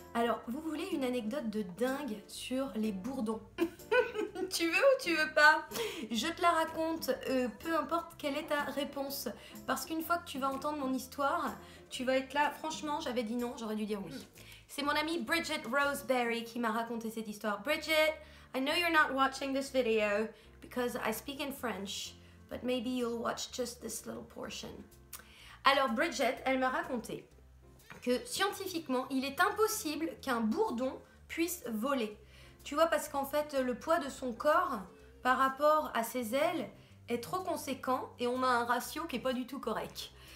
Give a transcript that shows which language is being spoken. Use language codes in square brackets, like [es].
[fr] Alors, vous voulez une anecdote de dingue sur les bourdons? Tu veux ou tu veux pas? Je te la raconte, peu importe quelle est ta réponse. Parce qu'une fois que tu vas entendre mon histoire, tu vas être là. Franchement, j'avais dit non, j'aurais dû dire oui. C'est mon amie Bridget Roseberry qui m'a raconté cette histoire. [en] Bridget, I know you're not watching this video because I speak in French, but maybe you'll watch just this little portion. [fr] Alors Bridget, elle m'a raconté que scientifiquement, il est impossible qu'un bourdon puisse voler. Tu vois, parce qu'en fait, le poids de son corps par rapport à ses ailes est trop conséquent et on a un ratio qui n'est pas du tout correct.